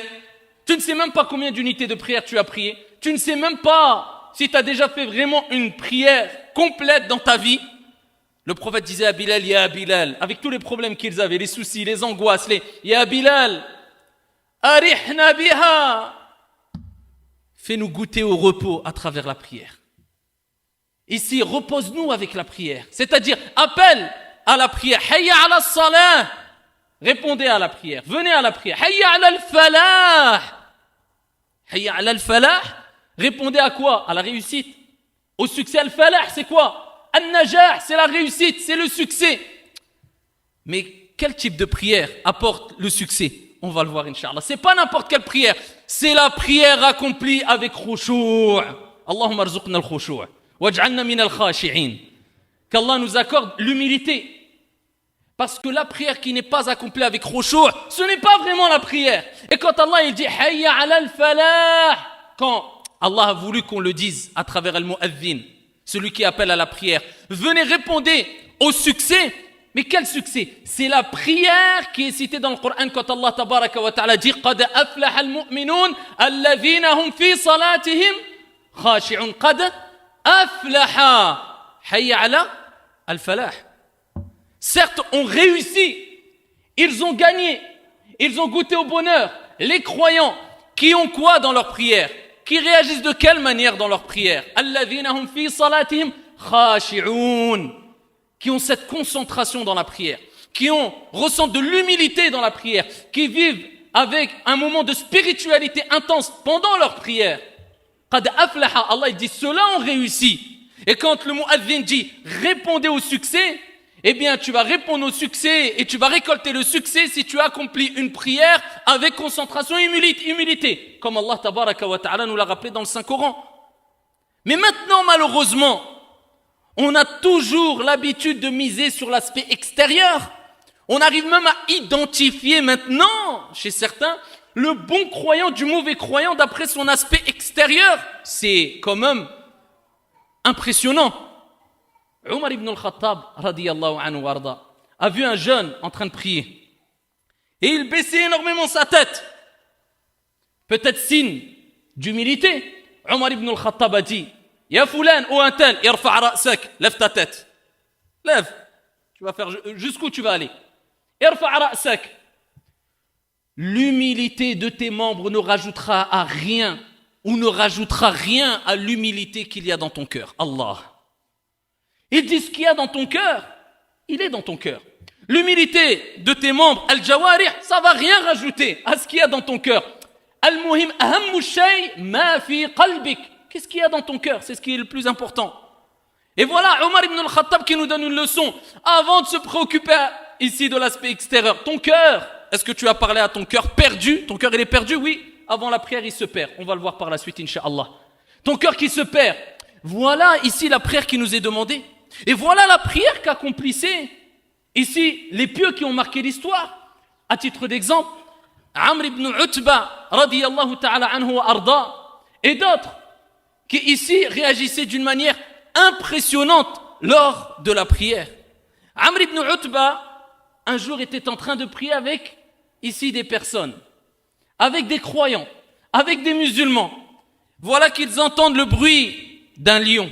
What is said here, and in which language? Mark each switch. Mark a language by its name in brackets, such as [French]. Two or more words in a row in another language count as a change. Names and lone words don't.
[French] Tu ne sais même pas combien d'unités de prière tu as prié. Tu ne sais même pas si tu as déjà fait vraiment une prière complète dans ta vie, le prophète disait à Bilal, [Arabic] يا بلال, [French] avec tous les problèmes qu'ils avaient, les soucis, les angoisses, [Arabic] يا بلال، أرحنا بها, [French] fais-nous goûter au repos à travers la prière. Ici, repose-nous avec la prière. C'est-à-dire, appelle à la prière. [Arabic] حي على الصلاة. [French] Répondez à la prière. Venez à la prière. [Arabic] حي على الفلاح. حي على الفلاح. [French] Répondez à quoi? À la réussite. Au succès. Al-falah, c'est quoi? Al-najah, c'est la réussite, c'est le succès. Mais quel type de prière apporte le succès? On va le voir, Inch'Allah. C'est pas n'importe quelle prière. C'est la prière accomplie avec khushu'. [Arabic] اللهم ارزقنا الخشوع. واجعلنا من الخاشعين. [French] Qu'Allah nous accorde l'humilité. Parce que la prière qui n'est pas accomplie avec khushu', ce n'est pas vraiment la prière. Et quand Allah il dit [Arabic] حي على الفلاح, [French] quand Allah a voulu qu'on le dise à travers al-mu'adhin, celui qui appelle à la prière, venez répondre au succès. Mais quel succès? C'est la prière qui est citée dans le Coran quand Allah [Arabic] تبارك وتعالى [French] dit [Arabic] قد أفلح المؤمنون الذين هم في صلاتهم خاشعون. قد أفلح. حي على الفلاح. [French] Certes, ont réussi, ils ont gagné, ils ont goûté au bonheur. Les croyants qui ont quoi dans leur prière? Qui réagissent de quelle manière dans leur prière? [Arabic] الذين هم في صلاتهم خاشعون. [French] Qui ont cette concentration dans la prière, qui ressentent de l'humilité dans la prière, qui vivent avec un moment de spiritualité intense pendant leur prière. [Arabic] قد أفلح, [French] Allah il dit ceux-là ont réussi. Et quand le mu'adhin dit répondez au succès, eh bien tu vas répondre au succès et tu vas récolter le succès si tu accomplis une prière avec concentration et humilité, comme Allah [Arabic] تبارك وتعالى [French] nous l'a rappelé dans le Saint-Coran. Mais maintenant malheureusement, on a toujours l'habitude de miser sur l'aspect extérieur. On arrive même à identifier maintenant, chez certains, le bon croyant du mauvais croyant d'après son aspect extérieur. C'est quand même impressionnant. Omar ibn al-Khattab, [Arabic] رضي الله عنه وأرضاه, [French] a vu un jeune en train de prier. Et il baissait énormément sa tête. Peut-être signe d'humilité. Omar ibn al-Khattab a dit, [Arabic] يا فلان [French] ou un tel, [Arabic] ارفع رأسك, [French] lève ta tête. Lève. Tu vas faire jusqu'où tu vas aller. [Arabic] ارفع رأسك. [French] L'humilité de tes membres ne rajoutera à rien ou ne rajoutera rien à l'humilité qu'il y a dans ton cœur. Allah. Il dit ce qu'il y a dans ton cœur, il est dans ton cœur. L'humilité de tes membres, al-jawarih, ça va rien rajouter à ce qu'il y a dans ton cœur. [Arabic] المهم، أهم شيء ما في قلبك. [French] Qu'est-ce qu'il y a dans ton cœur? C'est ce qui est le plus important. Et voilà Omar ibn al-Khattab qui nous donne une leçon. Avant de se préoccuper ici de l'aspect extérieur, ton cœur, est-ce que tu as parlé à ton cœur perdu? Ton cœur il est perdu? Oui. Avant la prière il se perd. On va le voir par la suite Inch'Allah. Ton cœur qui se perd. Voilà ici la prière qui nous est demandée. Et voilà la prière qu'accomplissaient ici les pieux qui ont marqué l'histoire. À titre d'exemple, Amr ibn Utba [Arabic] رضي الله تعالى عنه وأرضاه [French] et d'autres qui ici réagissaient d'une manière impressionnante lors de la prière. Amr ibn Utba, un jour, était en train de prier avec, ici, des personnes, avec des croyants, avec des musulmans. Voilà qu'ils entendent le bruit d'un lion.